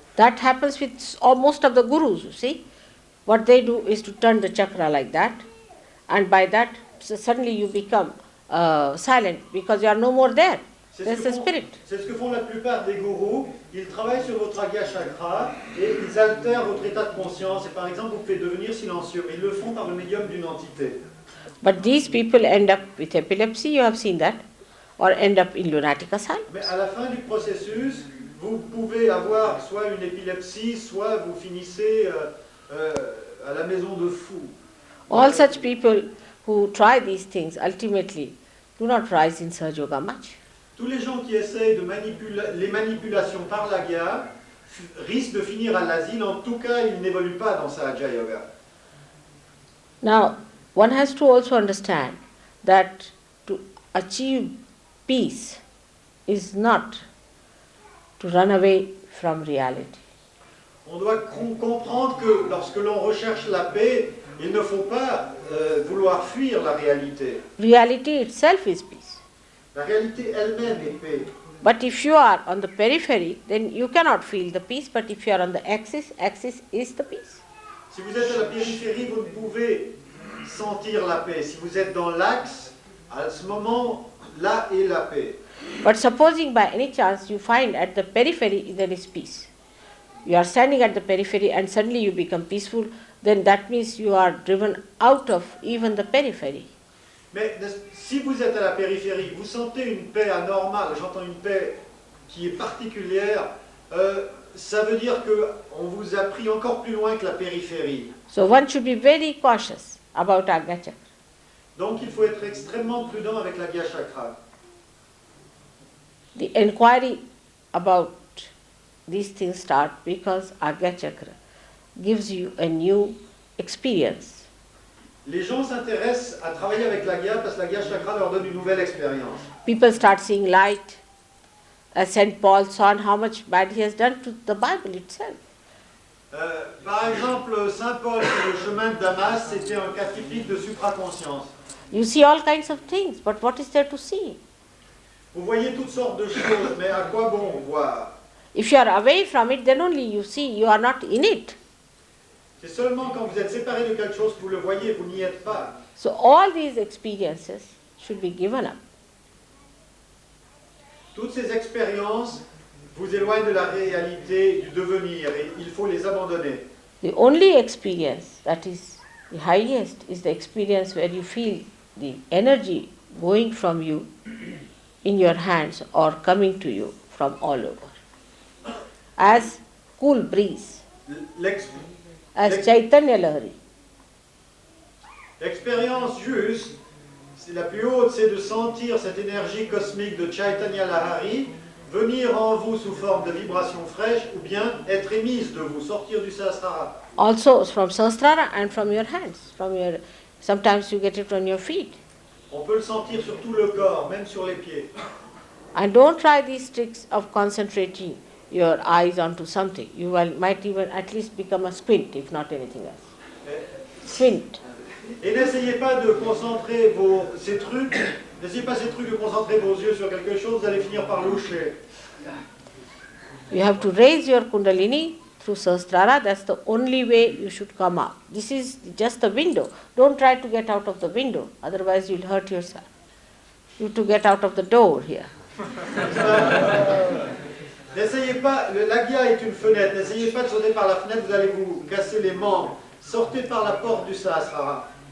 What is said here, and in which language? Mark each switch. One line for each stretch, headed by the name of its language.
English: That happens with most of the gurus, you see. What they do is to turn the chakra like that, and by that suddenly you become silent because you are no more there. There's the spirit.
French: C'est ce que font la plupart des gourous. Ils travaillent sur votre Agya chakra et ils altèrent votre état de conscience. Et par exemple, vous pouvez devenir silencieux. Ils le font par le médium d'une entité.
English: But these people end up with epilepsy, you have seen that, or end up in lunatic asylum.
French: Mais à la fin du processus, vous pouvez avoir soit une épilepsie, soit vous finissez à la maison de fous.
English: All such people who try these things ultimately do not rise in Sahaja Yoga much.
French: Tous les gens qui essayent de les manipulations par l'Agya risquent de finir à l'asile. En tout cas, ils n'évoluent pas dans Sahaja Yoga.
English: Now, one has to also understand that to achieve peace is not to run away from reality.
French: On doit comprendre que lorsque l'on recherche la paix, il ne faut pas vouloir fuir la réalité.
English: Reality itself is peace.
French: La réalité elle-même est paix.
English: But if you are on the periphery, then you cannot feel the peace. But if you are on the axis, axis is the peace.
French: Si vous êtes à la périphérie, vous ne pouvez sentir la paix. Si vous êtes dans l'axe, à ce moment, là est la paix.
English: But supposing by any chance you find at the periphery there is peace. You are standing at the periphery and suddenly you become peaceful, then that means you are driven out of even the periphery.
French: Mais si vous êtes à la périphérie, vous sentez une paix anormale, j'entends une paix qui est particulière, ça veut dire qu'on vous a pris encore plus loin que la périphérie.
English: So one should be very cautious about Agnya Chakra.
French: Donc il faut être extrêmement prudent avec l'Agya Chakra.
English: The inquiry about these things start because Agnya Chakra gives you a new experience.
French: Les gens s'intéressent à travailler avec l'Agya parce que l'Agya Chakra leur donne une nouvelle expérience.
English: People start seeing light. As Saint Paul saw how much bad he has done to the Bible itself.
French: Par exemple, Saint Paul sur le chemin de Damas, c'était un cas typique de supraconscience.
English: You see all kinds of things, but what is there to see?
French: Vous voyez toutes sortes de choses, mais à quoi bon voir?
English: If you are away from it, then only you see, you are not in it.
French: C'est seulement quand vous êtes séparé de quelque chose que vous le voyez, vous n'y êtes pas.
English: So all these experiences should be given up.
French: Toutes ces expériences vous éloignent de la réalité, du devenir, et il faut les abandonner.
English: The only experience that is the highest is the experience where you feel the energy going from you in your hands or coming to you from all over. As cool breeze,
French: L'ex-
English: as Chaitanya Lahari.
French: L'expérience juste, c'est la plus haute, c'est de sentir cette énergie cosmique de Chaitanya Lahari venir en vous sous forme de vibrations fraîches ou bien être émise de vous, sortir du Sahasrara.
English: Also from Sahasrara and from your hands. Sometimes you get it on your feet.
French: On peut le sentir sur tout le corps, même sur les pieds.
English: And don't try these tricks of concentrating your eyes onto something. You might even at least become a squint, if not anything else. Squint.
French: Et n'essayez pas de concentrer ces trucs de concentrer vos yeux sur quelque chose, vous allez finir par loucher.
English: You have to raise your Kundalini through Sahasrara. That's the only way you should come up. This is just the window. Don't try to get out of the window, otherwise you'll hurt yourself. You have to get out of the door here.
French: N'essayez pas, l'Agya est une fenêtre, n'essayez pas de sauter par la fenêtre, vous allez vous casser les membres. Sortez par la porte du Sahasrara.